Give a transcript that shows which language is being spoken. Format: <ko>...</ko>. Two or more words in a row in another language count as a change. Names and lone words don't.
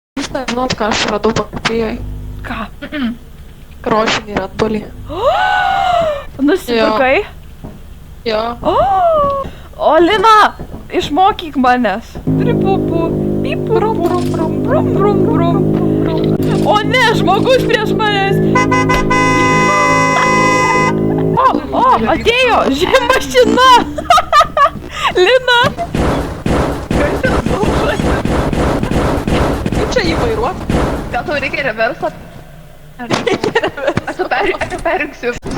<lt>Žinot, ką aš radau Vokietijai? Ką? Rožinį Redbulį. Nusipirkai? Jo. O Lina, išmokyk manęs. Tripupu, pipu, brum, brum, brum, brum, brum. O ne, žmogus prieš manęs. O, atėjo, žemmašina. Lina. Kaip čia jį vairuot? Gal tau reikia reversą? Aš perrinksiu.</lt>